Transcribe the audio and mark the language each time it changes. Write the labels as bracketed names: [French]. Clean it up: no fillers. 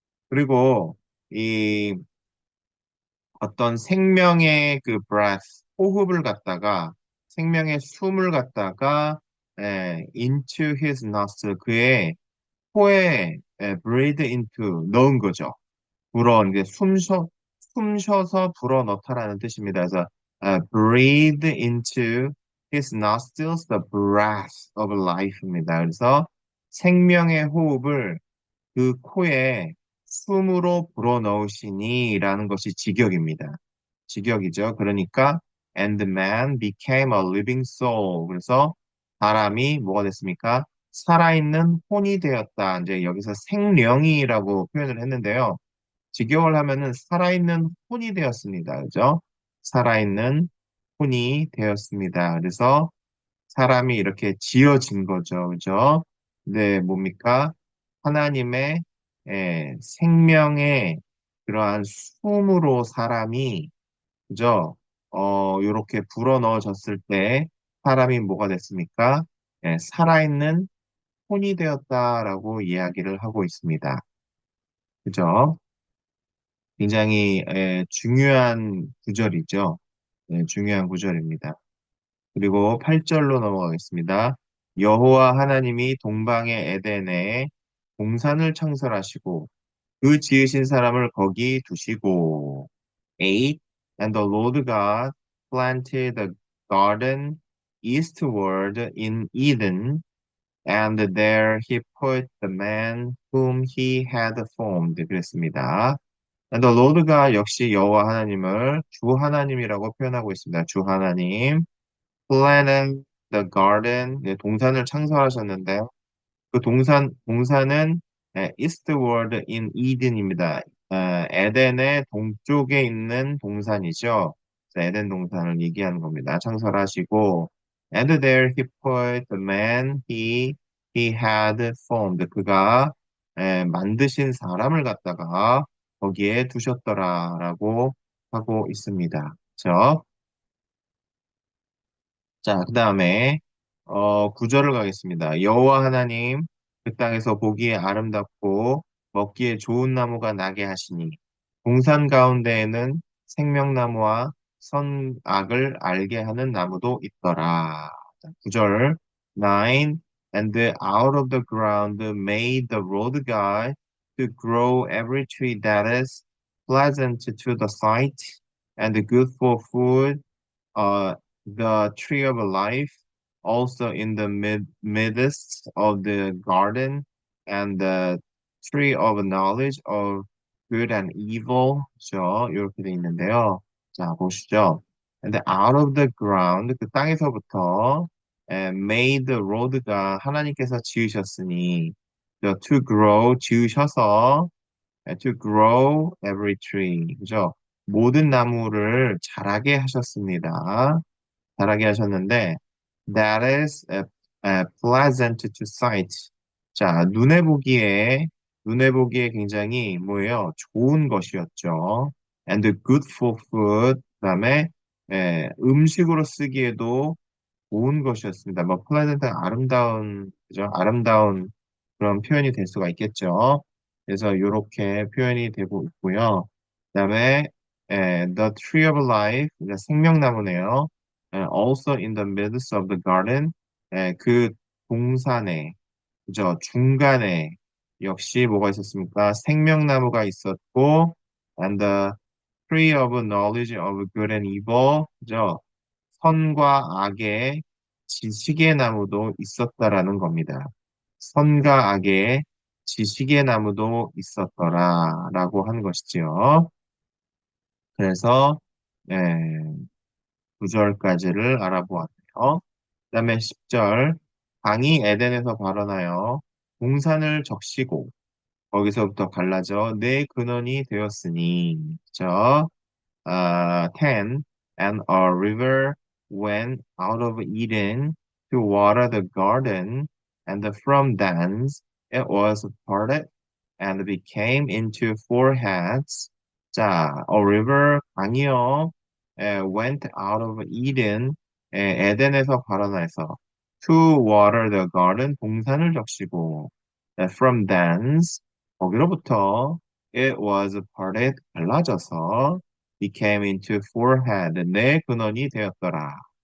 [Korean] 그리고 이 어떤 생명의 그 [English] breath, [Korean] 호흡을 갖다가 생명의 숨을 갖다가 [English] into his nostril [Korean] 그의 코에 [English] breathe into [Korean] 넣은 거죠. 불어 이게 숨 쉬어서 불어 넣다라는 뜻입니다. 그래서 [English] breathe into his nostrils the breath of life입니다. [Korean] 그래서 생명의 호흡을 그 코에 숨으로 불어넣으시니라는 것이 직역입니다. 직역이죠. 그러니까 [English] and man became a living soul. [Korean] 그래서 사람이 뭐가 됐습니까? 살아있는 혼이 되었다. 이제 여기서 생령이라고 표현을 했는데요. 직역을 하면은 살아있는 혼이 되었습니다. 그죠? 살아있는 혼이 되었습니다. 그래서 사람이 이렇게 지어진 거죠. 그죠? 네, 뭡니까? 하나님의 생명의 그러한 숨으로 사람이, 그죠? 요렇게 불어넣어졌을 때 사람이 뭐가 됐습니까? 살아있는 혼이 되었다라고 이야기를 하고 있습니다. 그죠? 굉장히 중요한 구절이죠. 네, 중요한 구절입니다. 그리고 8절로 넘어가겠습니다. 여호와 하나님이 동방의 에덴에 동산을 창설하시고 그 지으신 사람을 거기 두시고 8. [English] And the Lord God planted a garden eastward in Eden, and there he put the man whom he had formed. [Korean] 그랬습니다. [English] And the Lord God [Korean] 역시 여호와 하나님을 주 하나님이라고 표현하고 있습니다. 주 하나님. [English] planted the garden, [Korean] 네, 동산을 창설하셨는데 그 동산은 [English] eastward in Eden입니다. [Korean] 에덴의 동쪽에 있는 동산이죠. 그래서 에덴 동산을 얘기하는 겁니다. 창설하시고, [English] and there he put the man he had formed. [Korean] 그가 만드신 사람을 갖다가 거기에 두셨더라라고 하고 있습니다. 그렇죠? 자, 그 다음에 9절을 가겠습니다. 여호와 하나님 그 땅에서 보기에 아름답고 먹기에 좋은 나무가 나게 하시니 동산 가운데에는 생명나무와 선악을 알게 하는 나무도 있더라. 자, 9절 9. [English] And out of the ground made the Lord God to grow every tree that is pleasant to the sight and good for food, uh, the tree of life also in the midst of the garden, and the tree of knowledge of good and evil. [Korean] 그죠? 이렇게 돼 있는데요. 자, 보시죠. [English] And out of the ground, [Korean] 그 땅에서부터 [English] made the road [Korean] 가 하나님께서 지으셨으니, [English] to grow, [Korean] 지으셔서 [English] to grow every tree. [Korean] 그죠? 모든 나무를 자라게 하셨습니다. 자라게 하셨는데, [English] that is pleasant to sight. [Korean] 자, 눈에 보기에 굉장히 뭐예요? 좋은 것이었죠. [English] And good for food. [Korean] 그다음에 음식으로 쓰기에도 좋은 것이었습니다. 뭐 플레전트 아름다운 그죠? 아름다운 그런 표현이 될 수가 있겠죠. 그래서 이렇게 표현이 되고 있고요. 그다음에 [English] the tree of life [Korean] 그러니까 생명나무네요. [English] also in the midst of the garden [Korean] 그 동산에 그죠? 중간에 역시 뭐가 있었습니까? 생명나무가 있었고 [English] and the tree of knowledge of good and evil [Korean] 그죠? 선과 악의 지식의 나무도 있었다라는 겁니다. 선과 악의 지식의 나무도 있었더라라고 한 것이지요. 그래서 예, 9절까지를 알아보았네요. 그다음에 10절 강이 에덴에서 발원하여 동산을 적시고 거기서부터 갈라져 내 근원이 되었으니 그죠? 10. [English] And a river went out of Eden to water the garden, and from thence it was parted and became into four heads. 자, a river, [Korean] 강이요, [English] went out of Eden, [Korean] 에덴에서 발원해서 [English] to water the garden, [Korean] 동산을 적시고, [English] from thence, [Korean] 거기로부터 [English] it was parted, [Korean] 갈라져서 [English] became into forehead, [Korean] 내 근원이 되었더라.